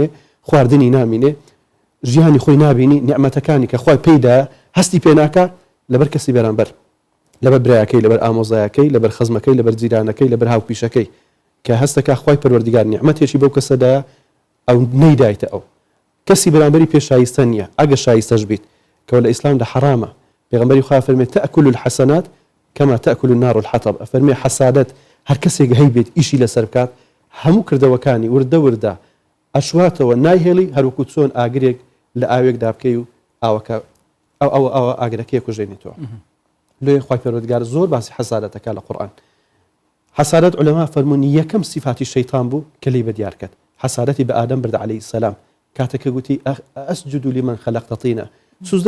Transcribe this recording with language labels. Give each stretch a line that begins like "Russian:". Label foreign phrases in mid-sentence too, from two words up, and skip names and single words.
Central Kurdish: خواردنی نامینێ ژیانی خۆی نابینی نیعمەتەکانی کە خۆی پێیدا هەستی پێناکە لەبەر کەسی بەرامبەر لەبەر برایەکەی لەبەر ئامۆزایەکەی لەبەر خزمەکەی لەبەر جیرانەکەی لەبەر هاوپیشەکەی کە هەستەکە خۆی پەروەردگار نیعمەتێکی بەو کەسەدایە ئەو نەیدایتە ئەو کەسی بەرامبەری پێش شایستە نییە ئەگە شایستەش بیت کەوە لە ئیسلامدا حرامە پێغەمبەری خوا فەرمێت
Arabic: تأكل الحسنات كما تأكل النار الحطب
Central Kurdish: ئەفەرمێ حەسادەت هەر کەسێک هەیبێت ئیشی لەسەر بکات هەموو کردەوەکانی وردە ئەشواتەوە نایهێڵی هەروەکو چۆن ئاگرێک لە ئاوێکدا بکەی و ئاوەکە ئەو ئاگرەکەی کوژێنێتەوە لێ خۆی پەروەردگار زۆر باسی حەسادەتەکە لە قورئان حەسادەت عولەما فەرموون یەکەم صفاتی شەیطان بوو کە لێی بەدیار کرد حەسادەتی بە ئادەم برد
Arabic: عەلەیهی سەلام
Central Kurdish: کاتێککە گوتی
Arabic: ئەسجد لمن خەلەقتە طینە
Central Kurdish: سوزدە